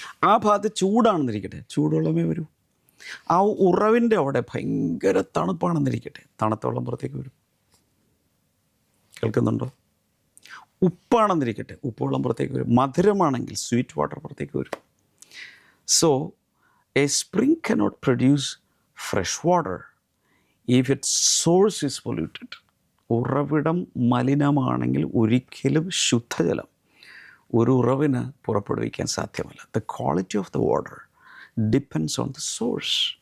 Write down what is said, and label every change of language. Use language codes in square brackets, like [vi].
[ml] ആ ഭാഗത്ത് ചൂടാണെന്നിരിക്കട്ടെ, ചൂടുവെള്ളമേ വരൂ. ആ ഉറവിൻ്റെ അവിടെ ഭയങ്കര തണുപ്പാണെന്നിരിക്കട്ടെ, തണുത്ത വെള്ളം പുറത്തേക്ക് വരും. കേൾക്കുന്നുണ്ടോ? ഉപ്പാണെന്നിരിക്കട്ടെ, ഉപ്പുവെള്ളം പുറത്തേക്ക് വരും. മധുരമാണെങ്കിൽ [en] sweet water [ml] പുറത്തേക്ക് വരും. [en] So a spring cannot produce fresh water if its source is polluted. [ml] ഉറവിടം മലിനമാണെങ്കിൽ ഒരിക്കലും ശുദ്ധജലം ഒരു ഉറവിന് പുറപ്പെടുവിക്കാൻ സാധ്യമല്ല. [en] The quality of the water depends on the source.